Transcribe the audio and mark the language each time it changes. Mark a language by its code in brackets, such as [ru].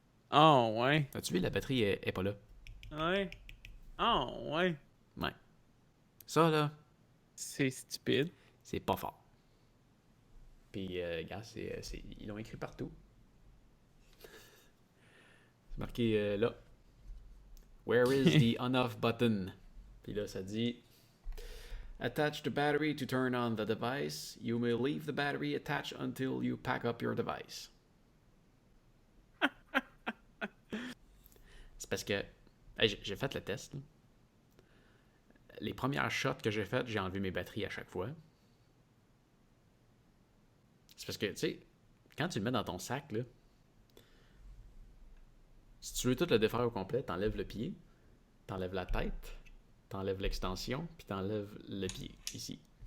[fr] Ah, ouais. As-tu vu, la batterie est pas là. Ouais. Ah, ouais. Ouais. Ça, là, C'est stupide. c'est pas fort. Puis, gars, ils l'ont écrit partout. C'est marqué là. [en] Where is the on-off button? [fr] Puis là, ça dit [en] attach the battery to turn on the device. You may leave the battery attached until you pack up your device. [fr] C'est parce que hey, j'ai fait le test. Là. Les premières shots que j'ai faites, j'ai enlevé mes batteries à chaque fois. C'est parce que, tu sais, quand tu le mets dans ton sac, là, si tu veux tout le défaire au complet, t'enlèves le pied, t'enlèves la tête, t'enlèves l'extension, puis t'enlèves le pied, ici.